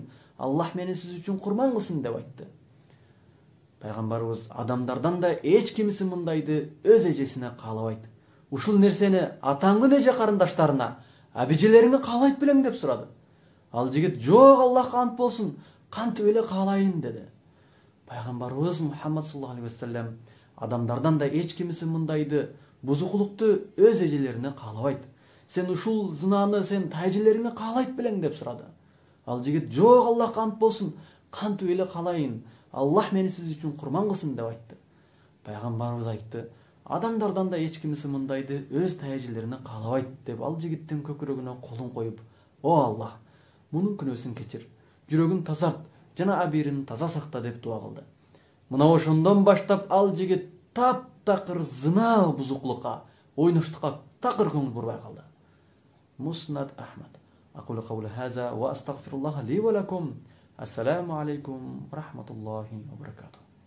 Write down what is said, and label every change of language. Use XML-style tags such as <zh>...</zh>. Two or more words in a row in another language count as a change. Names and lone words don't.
<ky>Аллах мени сиз үчүн курман кылсын" деп айтты. Пайгамбарыбыз "Адамдардан да эч кимиси мындайды өз эжесине каалабайт. Ушул нерсени атаңдын эже карындаштарына, абижелериңе каалайт белең" деп сурады. Ал жигит "Жок, Аллахка ант болсун, кантип эле каалайын" деди. Пайгамбарыбыз Мухаммад</ky> <ar>صلى الله عليه وسلم</ar> <ky>"Адамдардан да эч кимиси мындайды бузукулукту өз эжелерине каалабайт. Сен ушул зынаны сен тайжелериңе каалайт белең" деп сурады. Ал жигит "Жок, Аллахка ант болсун, кантип эле каалайын? Аллах мени сиз үчүн курман кылсын" деп айтты. Пайгамбарыбыз айтты: "Адамдардан да эч кимиси мындайды өз тайжелерине каалабайт" деп ал жигиттин көкүрөгүнө колун коюп, "О Аллах, мунун күнөөсүн кечир, жүрөгүн тазарт жана абийирин таза сакта" деп дуа кылды. Мына ошондон баштап ал жигит таптакыр зына бузукулукка, ойноштукка такыр көңүл бурбай калды. Муснад Ахмад.</ky> <ar>أقول قولي هذا وأستغفر الله لي ولكم. السلام عليكم ورحمة الله وبركاته.</ar>